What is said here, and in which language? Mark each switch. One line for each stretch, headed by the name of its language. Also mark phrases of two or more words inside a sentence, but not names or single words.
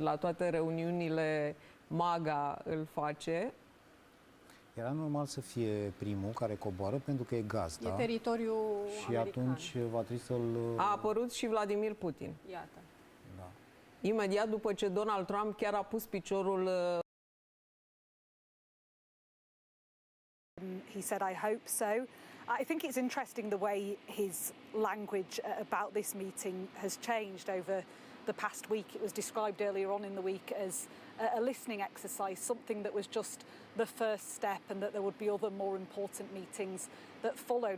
Romanian: La toate reuniunile MAGA îl face. Era normal să fie primul care coboară, pentru că e gazda. E teritoriul și american. Atunci va trebui să-l... A apărut și Vladimir Putin. Iată. Da. Imediat după ce Donald Trump chiar a pus piciorul...
English: He said, I hope so. I think it's interesting the way his language about this meeting has changed over the past week. It was described earlier on in the week as a listening exercise, something that was just the first step, and that there would be other more important meetings that followed.